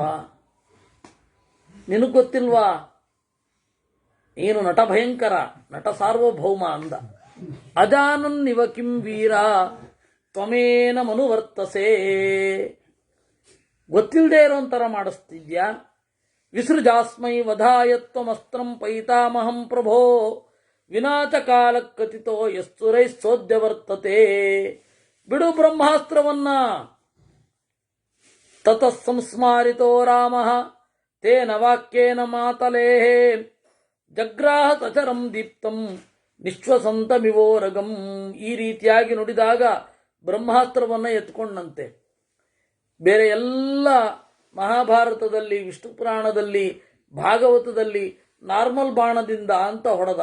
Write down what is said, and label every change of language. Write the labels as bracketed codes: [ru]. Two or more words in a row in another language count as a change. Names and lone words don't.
[kn] ನಿನಗೆ ಗೊತ್ತಿಲ್ವಾ? ನೀನು ನಟ ಭಯಂಕರ, ನಟ ಸಾರ್ವಭೌಮ ಅಂದ. [sa] ಅಜಾನನ್ನಿವ ಕಿಂ ವೀರ ತ್ವಮೇನ ಮನುವರ್ತಸೆ. [kn] ಗೊತ್ತಿಲ್ಲದೆ ಇರೋಂಥರ ಮಾಡಿಸ್ತಿದ್ಯಾ. [sa] ವಿಸೃಜಾಸ್ಮೈ ವಧಾಯ ತ್ವಮಸ್ತ್ರಂ ಪೈತಾಮಹಂ ಪ್ರಭೋ ವಿನಾಶ ಕಾಲ ಕಥಿತೋ ಯಸ್ತುರೈ ಸೋದ್ಯ ವರ್ತತೆ. [kn] ಬಿಡು ಬ್ರಹ್ಮಾಸ್ತ್ರವನ್ನ. [sa] ತತಃ ಸಂಸ್ಮಾರಿತೋ ರಾಮಃ ತೇನ ವಾಕ್ಯೇನ ಮಾತಲೇಃ ಜಗ್ರಾಹ ಸಚರಂ ದೀಪ್ತಂ ನಿಶ್ವಸಂತಮಿವೋರಗಂ. [kn] ಈ ರೀತಿಯಾಗಿ ನುಡಿದಾಗ ಬ್ರಹ್ಮಾಸ್ತ್ರವನ್ನು ಎತ್ಕೊಂಡಂತೆ. ಬೇರೆ ಎಲ್ಲ ಮಹಾಭಾರತದಲ್ಲಿ, ವಿಷ್ಣು ಪುರಾಣದಲ್ಲಿ, ಭಾಗವತದಲ್ಲಿ ನಾರ್ಮಲ್ ಬಾಣದಿಂದ ಅಂತ ಹೊಡೆದ.